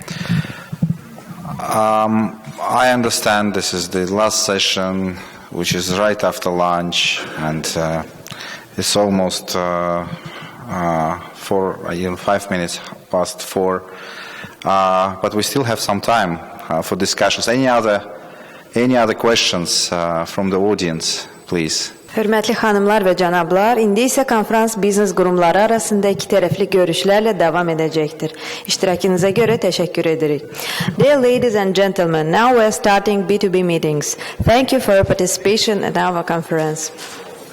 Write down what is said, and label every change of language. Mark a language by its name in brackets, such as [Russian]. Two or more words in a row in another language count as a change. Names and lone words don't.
[English] I understand this is the last session, which is right after lunch, and it's almost 5 minutes past 4. But we still have some time for discussions. Any other questions from the audience, please? [Azerbaijani] Hörmətli xanımlar və cənablar, indi isə konferans biznes qurumları arasında iki tərəfli görüşlərlə davam edəcəkdir. İştirakınıza görə təşəkkür edirik. [English] Dear ladies and gentlemen, now we are starting B2B meetings. Thank you for your participation at our conference.